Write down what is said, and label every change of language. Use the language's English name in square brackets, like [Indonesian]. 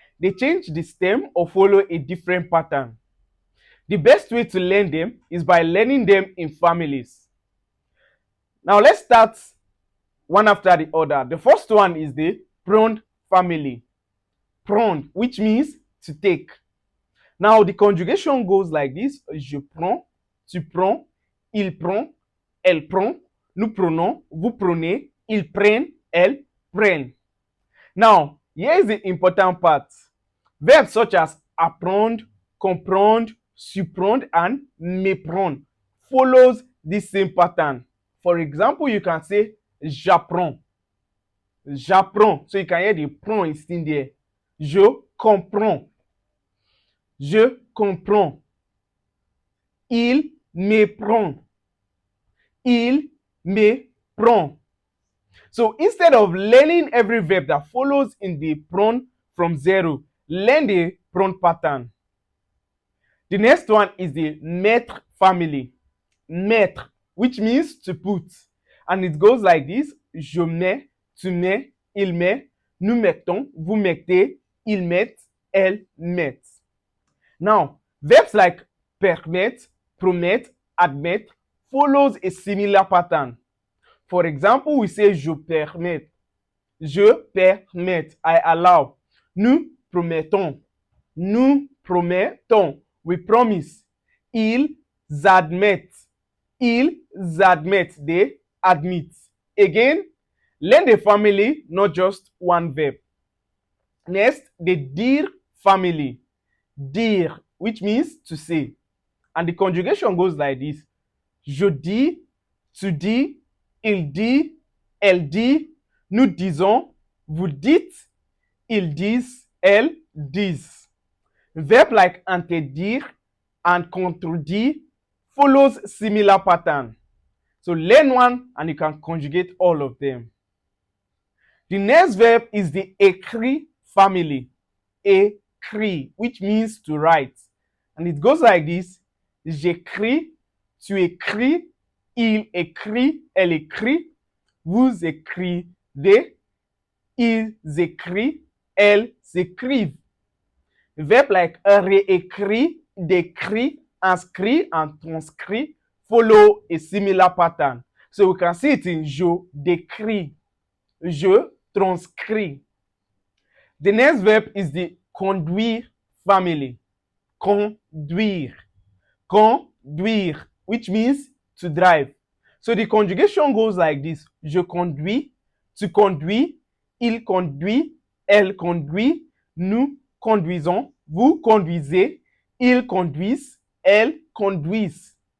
[English] They change the stem or follow a different pattern. The best way to learn them is by learning them in families. Now let's start one after the other. The first one is the prendre family. Prendre, which means to take. Now the conjugation goes like this. [French] Je prends, tu prends, il prend, elle prend, nous prenons, vous prenez, ils prennent, elles prennent. [English] Now, here is the important part. Verbs such as apprendre, comprendre, surprendre, and méprendre follows this same pattern. For example, you can say [French] j'apprends. J'apprends. [English] So you can hear the prend is in there. [French] Je comprends. Je comprends. Il me prend. Il me prend. [English] So instead of learning every verb that follows in the prend from zero, learn the prend pattern. The next one is the mettre family. Mettre, which means to put. And it goes like this. [French] Je mets, tu mets, il met, nous mettons, vous mettez, ils mettent, elles mettent. [English] Now, verbs like permettre, promettre, admettre follows a similar pattern. For example, we say [French] je permets. Je permets, [English] I allow. [French] Nous promettons. Nous promettons. [English] We promise. [French] Ils admettent. Ils admettent. [English] They admit. Again, learn the family, not just one verb. Next, the dire family. Dire, which means to say. And the conjugation goes like this. [French] Je dis, tu dis, il dit, elle dit, nous disons, vous dites, ils disent, elles disent. [English] Verb like interdire and contredire follows similar pattern. So learn one and you can conjugate all of them. The next verb is the écrire family. Écrire, which means to write. And it goes like this. [French] J'écris, tu écris, il écrit, elle écrit, vous écrivez, ils écrivent, elles écrivent. [English] Verb like réécrire, décrire, inscrire, and transcrire follow a similar pattern. So we can see it in [French] je décris, je transcris. [English] The next verb is the conduire family. Conduire. Conduire, which means to drive. So the conjugation goes like this. [French] Je conduis, tu conduis, il conduit, elle conduit, nous conduisons, vous conduisez, ils conduisent, elles conduisent.